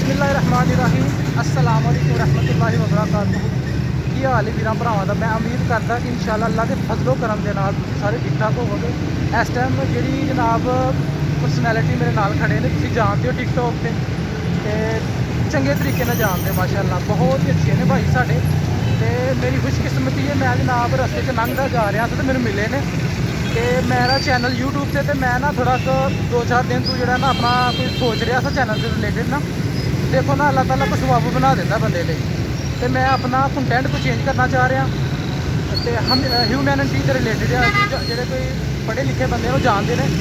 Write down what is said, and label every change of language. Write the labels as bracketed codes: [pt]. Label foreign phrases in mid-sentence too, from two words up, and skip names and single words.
[ar] بسم الله الرحمن الرحيم السلام عليكم رحمة الله و بركاته. [pa] کی حال ہے ویر بھراواں دا. میں امید کردا کہ انشاءاللہ اللہ کے فضلو کرم دے نال سارے ٹھیک ٹھاک ہووگے. اس ٹائم جی جناب پرسنیلٹی میرے نال کھڑے نے، تسیں جانتے ہو ٹک ٹاک تے چنگے طریقے نال جانتے ہو ماشاءاللہ، بہت ہی اچھے نے بھائی ساڈے. تے میری خوشقسمتی ہے، میں جناب رستے چ لنگھدا جا رہا تھا تو مینوں ملے نے تے میرا چینل یوٹیوب سے میں نا تھوڑا سا 2-4 دن تو جو نا اپنا کوئی سوچ رہا تھا چینل سے ریلیٹڈ نا، دیکھو نا اللہ تعالیٰ کچھ سبب بنا دیتا بندے لیے. [ur] تو میں اپنا کنٹینٹ کو چینج کرنا چاہ رہا تو ہم ہیومینٹی کے ریلیٹڈ جو کوئی پڑھے لکھے بندے وہ جانتے ہیں.